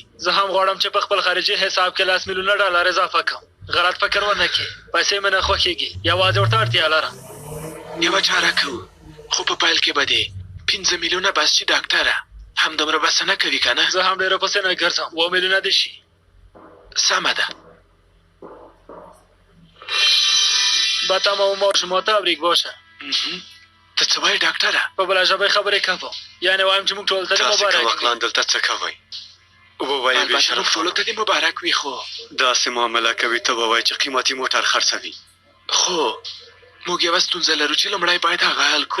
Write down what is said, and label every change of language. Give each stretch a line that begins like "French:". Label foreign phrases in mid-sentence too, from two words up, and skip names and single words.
Pashto: زه هم غواړم چې په خپل خارجي حساب کې $1 میلیونه اضافه کړم غلط فکر ونه کړې پیسې مې نه خوښېږي یوازې ورته اړتیا لرم یوه چاره کوو خو په پیل کې به دې 5 میلیونه بس شي ډاکټره همدومره بسنه کوي که نه زه هم ډېره پسې نه ګرځم 2 میلیونه دې شي سمه ده
Persian: با تمام شما تبریک باشه
Pashto: ته څه وایې ډاکټره په بله ژبه خبرې کوم یعنې وایم چې موږ ټولو ته دې مبارک وي وکلان دلته څه کوئ ووایې البته موږ ټولو ته دې مبارک وي خو داسې معامله کوي ته به وایې چې قیمتي موټر خرڅوي خو موږ یوه ستونزه لرو چې لومړی باید هغه حل کړو